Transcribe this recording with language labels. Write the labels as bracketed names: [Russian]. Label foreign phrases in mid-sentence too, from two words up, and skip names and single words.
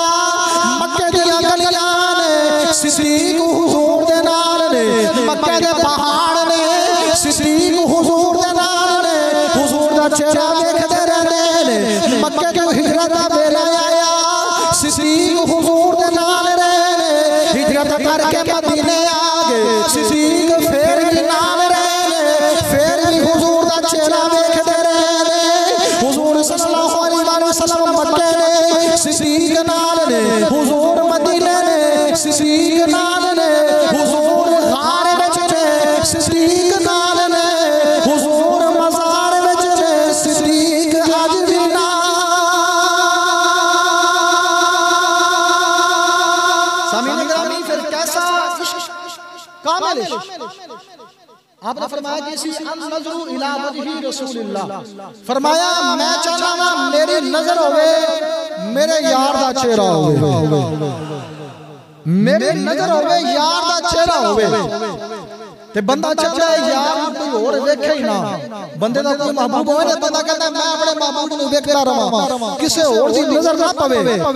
[Punjabi] مکے دی گلیاں نے صدیق حضور دے نال نے، مکے دے پہاڑ نے صدیق حضور دے نال نے، حضور دا چہرہ دیکھدے رہندے نے. مکے دی ہجرت دا ویلا آیا، صدیق حضور دے نال رہے، ہجرت کرکے مدینے آ گئے، صدیق فیر بھی نال رہے، فیر بھی حضور دا چہرہ دیکھدے رہے. حضور [Arabic] صلى الله عليه وسلم [Punjabi] مکے نے صدیق نال نے، حضور مدینے نے صدیق نال نے، حضور غار وچ نے صدیق نال نے، حضور مزار وچ نے صدیق اج بھی نال. [Urdu] سامعین گرامی فیر کیسا کامل آپنے فرمایا کہ [Arabic] أسي نظرُ إلى وجهِ رسولِ الله, [Urdu] فرمایا میں چاہتا ہوں [Punjabi] میری نظر ہووے میرے یار دا چہرہ ہووے، میری نظر ہووے یار دا چہرہ ہووے. تے بندہ چاہتا ہے یار کوئی اور ویکھے ہی نا، بندے دا کوئی محبوب ہووے، بندہ کہتا میں اپنے محبوب نوں ویکھدا رہاں، کسے اور دی نظر نا پوے.